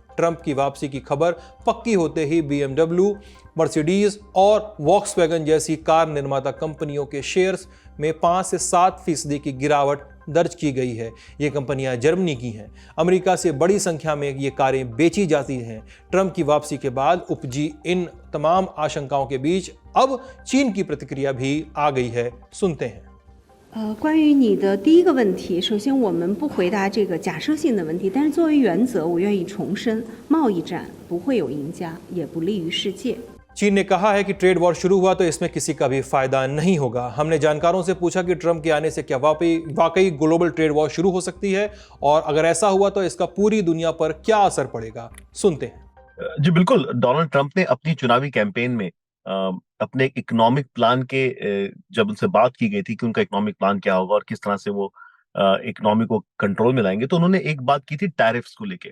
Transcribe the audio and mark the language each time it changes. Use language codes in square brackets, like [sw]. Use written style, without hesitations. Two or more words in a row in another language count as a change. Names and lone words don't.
[hi] ट्रंप की वापसी की खबर पक्की होते ही BMW, मर्सिडीज और वॉक्सवैगन जैसी कार निर्माता कंपनियों के शेयर्स में 5 से 7% की गिरावट दर्ज की गई है। ये कंपनियां जर्मनी की हैं। अमेरिका से बड़ी संख्या में ये कारें बेची जाती हैं। ट्रंप की वापसी के बाद उपजी इन तमाम आशंकाओं के बीच अब चीन की प्रतिक्रिया भी आ गई है। सुनते हैं। [zh] 关于你的第一个问题，首先我们不回答这个假设性的问题，但是作为原则，我愿意重申，贸易战不会有赢家，也不利于世界。 [hi] चीन ने कहा है कि [en] trade war [hi] शुरू हुआ तो इसमें किसी का भी फायदा नहीं होगा। हमने जानकारों से पूछा कि ट्रंप के आने से क्या वाकई [en] global trade war [hi] शुरू हो सकती है और अगर ऐसा हुआ तो इसका पूरी दुनिया पर क्या असर पड़ेगा। सुनते हैं। जी बिल्कुल, डोनाल्ड ट्रंप ने अपनी चुनावी कैंपेन में अपने [en] economic plan [hi] के जब उनसे बात की गई थी कि उनका [en] economic plan [hi] क्या होगा और किस तरह से वो इकोनॉमी को कंट्रोल में लाएंगे, तो उन्होंने एक बात की थी टैरिफ्स को लेके।